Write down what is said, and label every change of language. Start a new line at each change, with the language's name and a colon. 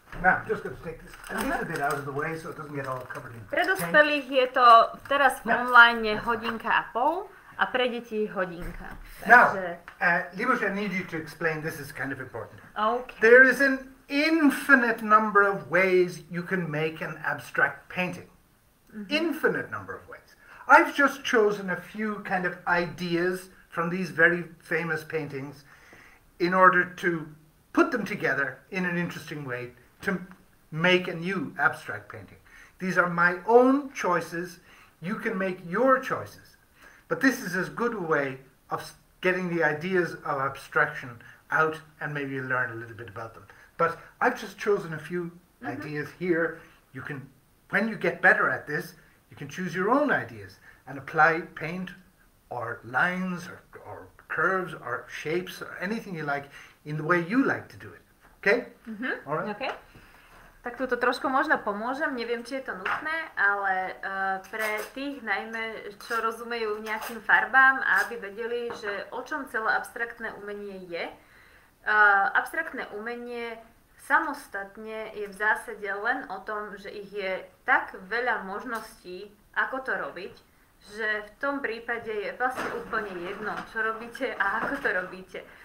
English: Now, just going to take this a little bit out of the way so it doesn't get all covered in.
Slovak: Pre dospelých je to teraz v online 1.5 hodiny a pre deti hodinka.
English: Now, Libos, I need you to explain, this is kind of important. Okay. There is an infinite number of ways you can make an abstract painting. Infinite number of ways. I've just chosen a few kind of ideas from these very famous paintings in order to put them together in an interesting way to make a new abstract painting. These are my own choices. You can make your choices. But this is as good a way of getting the ideas of abstraction out and maybe learn a little bit about them. But I've just chosen a few ideas here. You can, when you get better at this, you can choose your own ideas and apply paint or lines or curves or shapes or anything you like in the way you like to do it. Okay? All right? Okay.
Slovak: Tak tuto trošku možno pomôžem, neviem, či je to nutné, ale pre tých najmä, čo rozumejú nejakým farbám a aby vedeli, že o čom celé abstraktné umenie je. Abstraktné umenie samostatne je v zásade len o tom, že ich je tak veľa možností, ako to robiť, že v tom prípade je vlastne úplne jedno, čo robíte a ako to robíte.